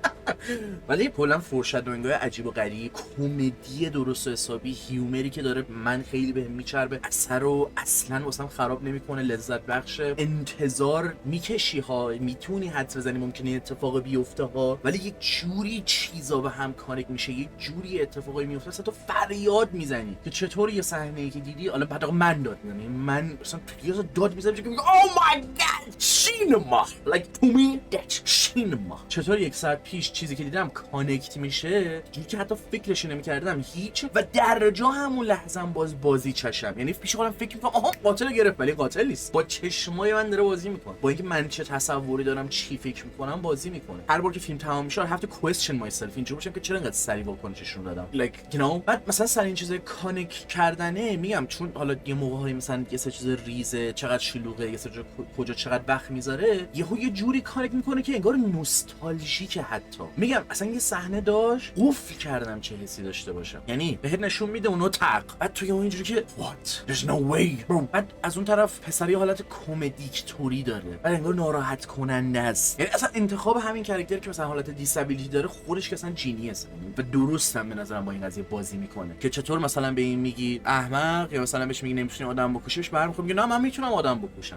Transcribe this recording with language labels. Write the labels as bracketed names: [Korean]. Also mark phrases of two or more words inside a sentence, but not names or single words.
[Persian] ولی کلا فورشادوینگ های عجیب و غریب، کمدی درست و حسابی، هیومری که داره من خیلی بهم میچربه، اثر رو اصلا واسم خراب نمیکنه، لذت بخشه. انتظار میکشی ها، میتونی حدس بزنی ممکنه اتفاق بیفته ها، ولی یک جوری چیزا به هم کانکت میشه، یک جوری اتفاقی میفته اصلا تو فریاد میزنی که چطور یه صحنه‌ای که دیدی الان بعد من داد میزنم، من اصلا تو یه داد میزنم که [English] oh my god [Persian] سینما [English] like to me that's [Persian] سینما. چطور یک ساعت پیش چیزی که دیدم کانکت میشه جوری که حتی فکرش نمی‌کردم هیچ، و در جا همون لحظه باز بازی چشم، یعنی پیش خودم فکر می‌کنم آها قاتل گرفت ولی قاتل نیست، با چشمای من داره بازی میکنه، با اینکه من چه تصوری دارم چی فکر میکنم بازی میکنه. هر بار که فیلم تمام میشه [English] I have to question myself، [Persian] اینجوری میشم که چرا انقدر سریع واکنششون دادم [English] like you know. [Persian] بعد مثلا سر این چیزای کانکت کردنه میگم چون حالا یه موقع‌هایی مثلا یه سری چیز ریزه، چقدر شلوغه، یه سری کجا چقدر وقت میذاره، یه جوری کانکت میکنه که انگار نوستالژیکه. حتی میگم اصلا یه صحنه داشت قفل کردم چه حسی داشته باشم، یعنی بهت نشون میده اونو تق، بعد توی اون اینجوری که [English] what there's no way bro. [Persian] بعد از اون طرف پسری حالت کمدیک توری داره، بعد انگار ناراحت کننده است. یعنی اصلا انتخاب همین کاراکتر که مثلا حالت دیسابیلیتی داره خودش که اصلا جینیسه و درست هم به نظرم با این قضیه بازی میکنه که چطور مثلا به این میگی احمق یا مثلا بهش میگی نمیتونی آدم بکشیش، برمیخوره میگه نه من میتونم آدم بکشم.